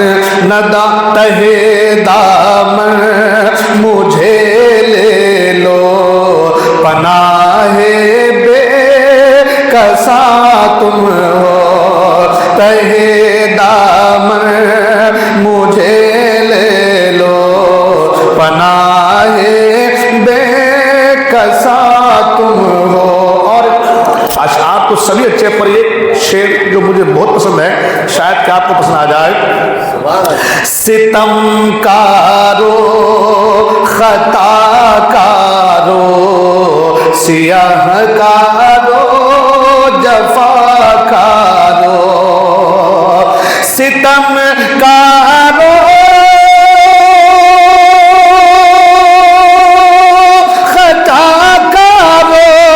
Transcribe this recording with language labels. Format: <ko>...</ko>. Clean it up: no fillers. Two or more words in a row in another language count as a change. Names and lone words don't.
<ur>تہے دامن مجھے لے لو پناہ بے کسا تم ہو تہے دامن مجھے لے لو پناہ بے کسا تم ہو. اور اشعار تو سبھی اچھے پر ایک شعر جو مجھے بہت پسند ہے شاید کہ آپ کو پسند آ جائے. ستم کارو خطا کارو سیاہ کارو جفا کارو ستم کارو خطا کارو</ur>